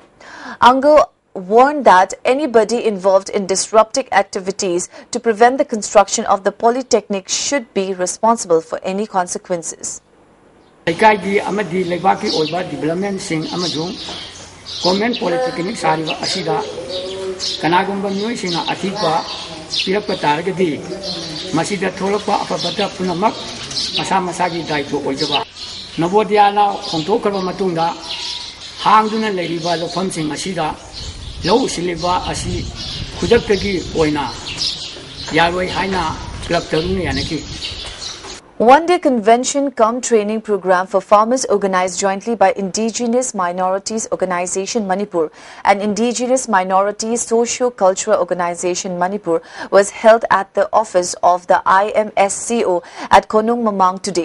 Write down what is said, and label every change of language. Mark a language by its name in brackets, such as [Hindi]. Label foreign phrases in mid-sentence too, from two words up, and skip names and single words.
[English] Ango warned that anybody involved in disruptive activities to prevent the construction of the polytechnic should be responsible for any consequences. Government polytechnic [Manipuri] sariba asida kanagumba miyoi singa athikwa pirakpa taragadi masida tholakpa afabata punamak masa masagi daito oijaba Navodaya na khongthokkarba matungda hangduna leiriba lofam sing asida lau siliba asi khudaktagi oina yaroi haina club taruni yanaki. [English] One-day convention cum training program for farmers organized jointly by Indigenous Minorities Organization Manipur and Indigenous Minorities Socio-Cultural Organization Manipur was held at the office of the IMSCO at Konung Mamang today.